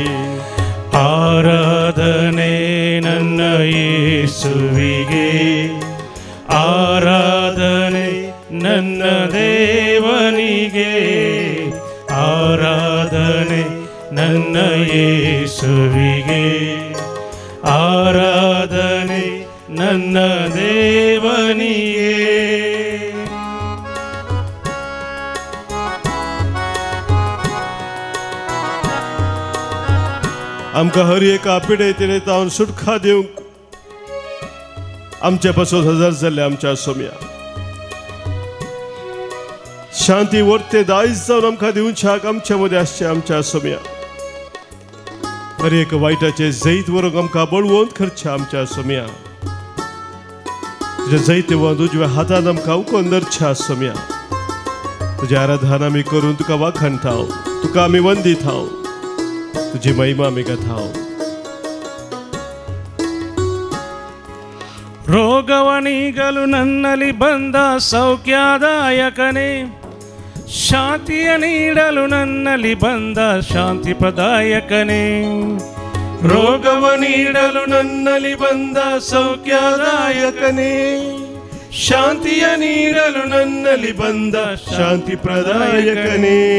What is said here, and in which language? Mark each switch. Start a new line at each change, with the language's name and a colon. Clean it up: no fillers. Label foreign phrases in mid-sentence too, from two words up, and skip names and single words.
Kannada: ಆರಾಧನೆ ನನ್ನ ಯೇಸುವಿಗೆ, ಆರಾಧನೆ ನನ್ನ ದೇವನಿಗೆ. ಆರಾಧನೆ ನನ್ನ ಯೇಸುವಿಗೆ, ಆರಾಧನೆ ನನ್ನ ದೇವನಿಗೆ.
Konkani: आमकां हर एका पिडेतेने तावन सुटका दिवंक आमच्या पासून हजर जाल्ले आमच्या सोम्या शांती वर्ते दायज जावन आमकां दिवच्याक आमच्या मदें आसचे आमच्या सोम्या. हर एक वायटाचे जैत व्हरूंक आमकां बळवंत करचे आमच्या सोम्या. तुजे जैत व्हरून उजव्या हातान आमकां उखोवन धरच्या सोम्या. तुजें आराधना आमी करून तुका वाखणटाव, तुका आमी वंदिताव, तुजी महिमा आमी गाताव.
Kannada: ರೋಗವನಿಗಲು ನನ್ನಲ್ಲಿ ಬಂದ ಸೌಖ್ಯದಾಯಕನೇ, ಶಾಂತಿಯ ನೀಡಲು ನನ್ನಲ್ಲಿ ಬಂದ ಶಾಂತಿ ಪ್ರದಾಯಕನೇ. ರೋಗವ ನೀಡಲು ನನ್ನಲ್ಲಿ ಬಂದ ಸೌಖ್ಯದಾಯಕನೇ, ಶಾಂತಿಯ ನೀಡಲು ನನ್ನಲ್ಲಿ ಬಂದ ಶಾಂತಿ ಪ್ರದಾಯಕನೇ.